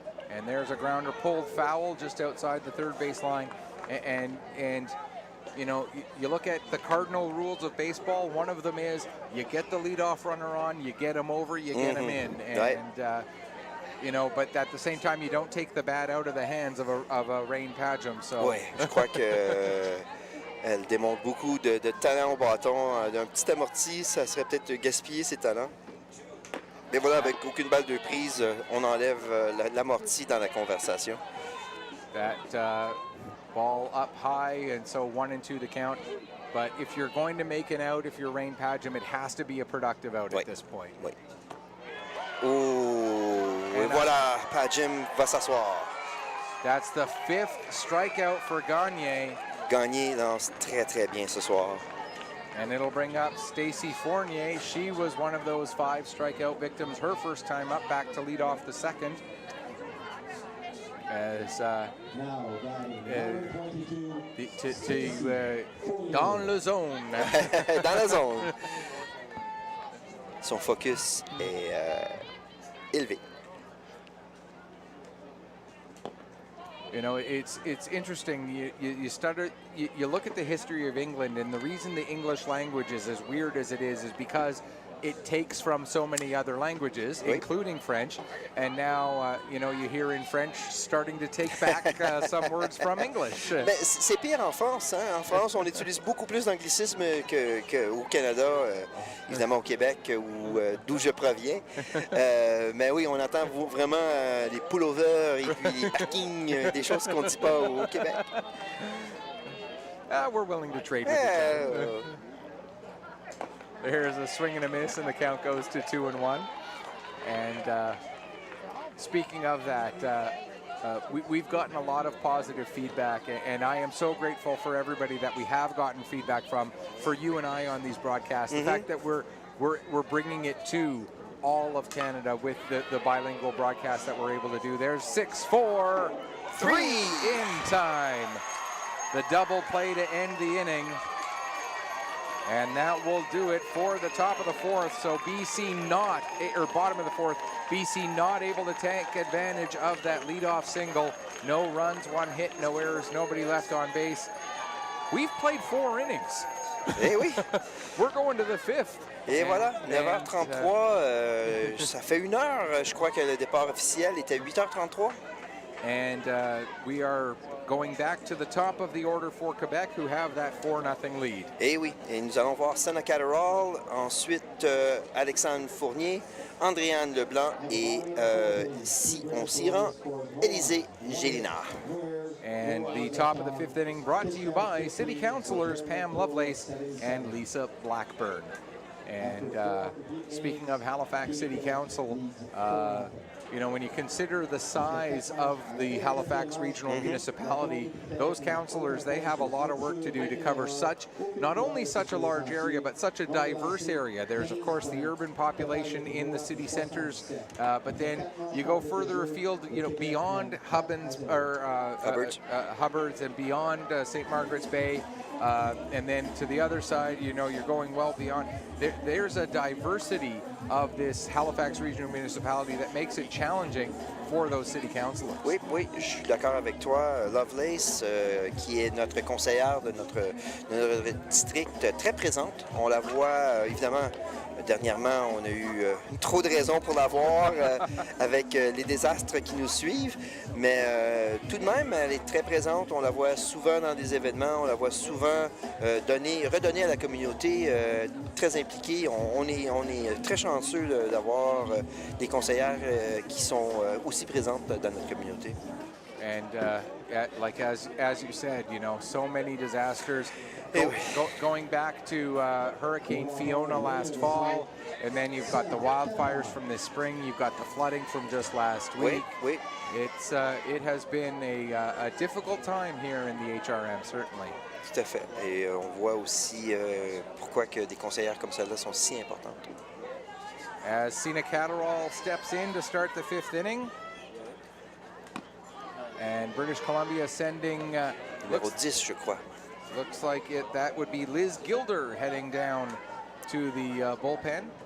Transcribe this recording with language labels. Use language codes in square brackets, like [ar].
[en] And there's a grounder pulled foul just outside the third base line. And you know, you look at the cardinal rules of baseball. One of them is you get the leadoff runner on, you get him over, you get him in. And you know, but at the same time, you don't take the bat out of the hands of a Rain Padgham. So. [fr] Oui, je crois que elle démontre beaucoup de talent au bâton. D'un petit amorti, ça serait peut-être gaspiller ses talents. Mais voilà, avec aucune balle de prise, on enlève l'amorti dans la conversation. [en] That ball up high, and so 1-2 the count. But if you're going to make an out, if you're Rain Padgham, it has to be a productive out at this point. [fr] Oui. Oh, et voilà, Padgham va s'asseoir. [en] That's the 5th strikeout for Gagné. [fr] Gagné lance très, très bien ce soir. [en] And it'll bring up Stacy Fournier. She was one of those 5 strikeout victims her first time up, back to lead off the second. [fr] As dans le zone. Dans la zone. son focus est élevé. [en] You know, it's interesting. You look at the history of England, and the reason the English language is as weird as it is because it takes from so many other languages, including French. And now, you know, you hear in French starting to take back some words from English. [fr] Ben, c'est pire en France. Hein? En France, on utilise beaucoup plus d'anglicisme qu'au Canada, évidemment au Québec, d'où je proviens. Mais oui, on entend vraiment les pullovers et puis les parkings, des choses qu'on ne dit pas au Québec. [en] We're willing to trade with each other. There's a swing and a miss, and the count goes to 2-1. And speaking of that, we've gotten a lot of positive feedback, and I am so grateful for everybody that we have gotten feedback from, for you and I on these broadcasts. The fact that we're bringing it to all of Canada with the bilingual broadcast that we're able to do. There's 6-4, 3 in time. The double play to end the inning. And that will do it for the top of the fourth. So BC not, or bottom of the fourth, BC not able to take advantage of that leadoff single. No runs, 1 hit, no errors, nobody left on base. We've played 4 innings. [fr] Eh oui. [en] We're going to the 5th. [fr] Et voilà, 9h33, ça fait 1 heure. Je crois que le départ officiel était 8h33. [en] And we are going back to the top of the order for Quebec, who have that 4-0 lead. [fr] Eh oui, et nous allons voir Senna Catterall, ensuite Alexandre Fournier, Andréane Leblanc et si on s'y rend, Élisée Gélinard. [en] And the top of the 5th inning brought to you by City Councilors Pam Lovelace and Lisa Blackburn. And speaking of Halifax City Council, you know, when you consider the size of the Halifax Regional Municipality, those councillors, they have a lot of work to do to cover not only such a large area, but such a diverse area. There's, of course, the urban population in the city centers, but then you go further afield, you know, beyond Hubbards and beyond St. Margaret's Bay, and then to the other side, you know, you're going well beyond. There's a diversity of this Halifax Regional Municipality that makes it challenging for those city councillors. [fr] Oui, oui, je suis d'accord avec toi, Lovelace, qui est notre conseillère de notre district, très présente. On la voit, évidemment, dernièrement, on a eu trop de raisons pour la voir avec les désastres qui nous suivent, mais tout de même, elle est très présente. On la voit souvent dans des événements, on la voit souvent redonner à la communauté, très impliquée. On est très chanceux d'avoir des conseillères qui sont aussi présentes dans notre communauté. [en] And like as you said, you know, so many disasters. Going back to Hurricane Fiona last fall, and then you've got the wildfires from this spring. You've got the flooding from just last week. [fr] Oui. [en] It has been a difficult time here in the HRM, certainly. [fr] Tout à fait. Et on voit aussi pourquoi que des conseillères comme celle-là sont si importantes. [en] As Sina Catterall steps in to start the 5th inning. And British Columbia sending... [fr] Numéro 10, je crois. [en] Looks like that would be Liz Gilder heading down to the bullpen.